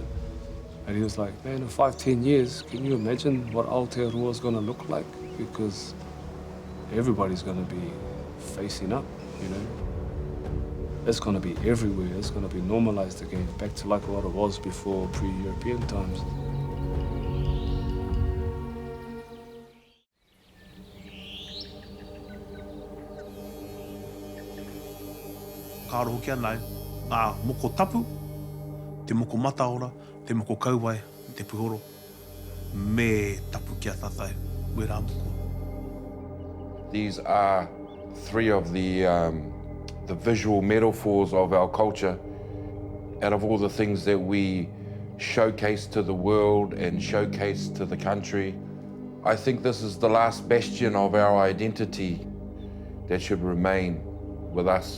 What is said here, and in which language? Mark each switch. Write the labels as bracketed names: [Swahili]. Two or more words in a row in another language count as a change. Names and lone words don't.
[English] And he was like, man, in 5-10 years, can you imagine what Aotearoa is going to look like? Because everybody's going to be facing up, you know. It's going to be everywhere. It's going to be normalized again, back to like what it was before pre-European times. [Māori] Ka aro hoki anau, ngā moko tapu, te moko mataora, te moko kauae, te puhoro, me tapu kia tātai, wera moko. [English] These are three of the visual metaphors of our culture. Out of all the things that we showcase to the world and showcase to the country, I think this is the last bastion of our identity that should remain with us.